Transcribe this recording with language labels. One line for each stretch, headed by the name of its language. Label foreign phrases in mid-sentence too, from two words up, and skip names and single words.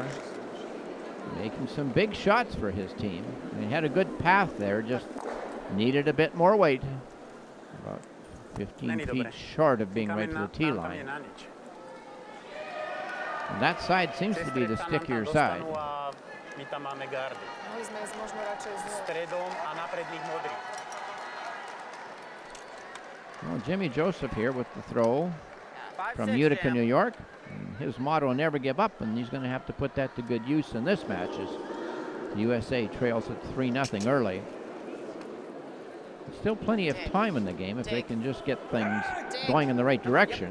English: Making some big shots for his team. He had a good path there, just needed a bit more weight. About 15 feet short of being right to the tee line. And that side seems to be the stickier side.
Slovak: Mali sme ísť možno radšej z stredom a na predných modrých.
English: Well, Jimmy Joseph here with the throw from Utica, New York. And his motto, never give up, and he's going to have to put that to good use in this match as the USA trails at 3-0 early. Still plenty of time in the game if they can just get things going in the right direction.